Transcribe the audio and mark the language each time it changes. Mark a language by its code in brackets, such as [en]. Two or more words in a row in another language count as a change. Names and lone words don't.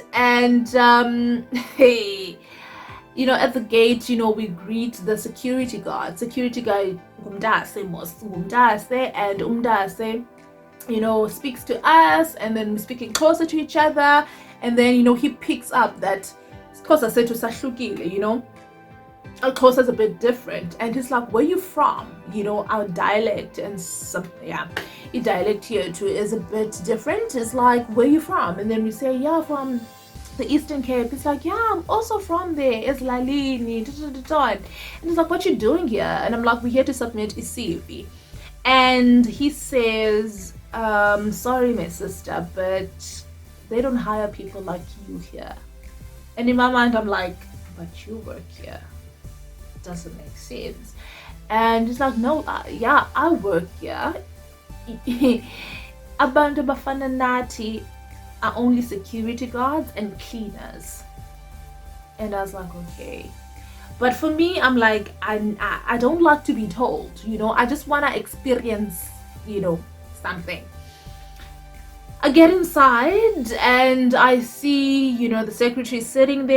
[en] And hey, you know, at the gate, you know, we greet the security guard. Security guard, and umdase, you know, speaks to us, and then we're speaking closer to each other, and then, you know, he picks up that Xhosa [xh] sethu sahlukile, [en] you know, our Xhosa is a bit different, and he's like, where you from? You know, our dialect and some, yeah, the dialect here too is a bit different. It's like, where you from? And then we say, yeah, from the Eastern Cape. It's like, yeah, I'm also from there. It's Lalini, and it's like, what you doing here? And I'm like, we're here to submit a CV. And he says, sorry, my sister, but they don't hire people like you here. And in my mind, I'm like, but you work here. Doesn't make sense. And it's like, no, yeah, I work here. [xh] Abantu bafana nathi [en] are only security guards and cleaners. And I was like, okay. But for me, I'm like, I don't like to be told, you know, I just want to experience, you know, something. I get inside and I see, you know, the secretary sitting there.